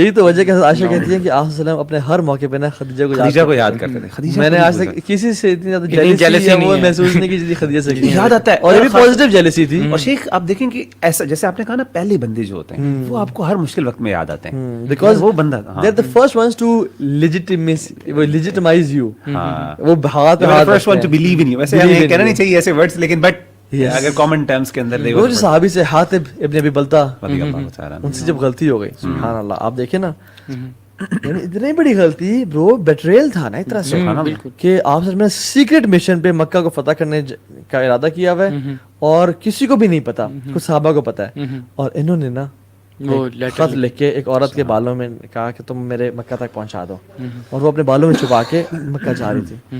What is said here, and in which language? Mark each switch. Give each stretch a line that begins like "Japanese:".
Urdu: یہی تو وجہ کہ عائشہ کہتی ہے کہ آپ وسلم اپنے ہر موقع پہ نا خدیجہ کو یاد کرتے تھے. میں نے آج تک کسی سے اتنی زیادہ جیلسی وہ محسوس نہیں کی جتنی خدیجہ سے کی. یاد آتا ہے, اور یہ بھی پازیٹیو جیلسی تھی. اور شیخ آپ دیکھیں کہ ایسا جیسے آپ نے کہا نا پہلے بندے جو ہوتے ہیں وہ آپ کو ہر مشکل وقت میں یاد آتے ہیں,
English: because
Urdu: وہ بندہ
English: they are the first ones to legitimize you.
Urdu: وہ ہاتھ
English: first one to believe in you.
Urdu: ویسے ہمیں کہنا نہیں چاہیے ایسے ورڈز, لیکن بٹ اگر کامن ٹرمز کے اندر وہ جو صحابی سے حاتب ابن ابی بلتہ ان سے جب غلطی ہو گئی, سبحان اللہ, آپ دیکھیں نا یعنی اتنی بڑی غلطی برو, بیٹریل تھا نا اس طرح سے کہ آپ سر میں سیکرٹ مشن پہ مکہ کو فتح کرنے کا ارادہ کیا ہوا ہے اور کسی کو بھی نہیں پتا, کچھ صحابہ کو پتا ہے, اور انہوں نے نا خط لکھ کے ایک عورت کے بالوں میں کہا کہ تم میرے مکہ تک پہنچا دو, اور وہ اپنے بالوں میں چھپا کے مکہ جا رہی تھی.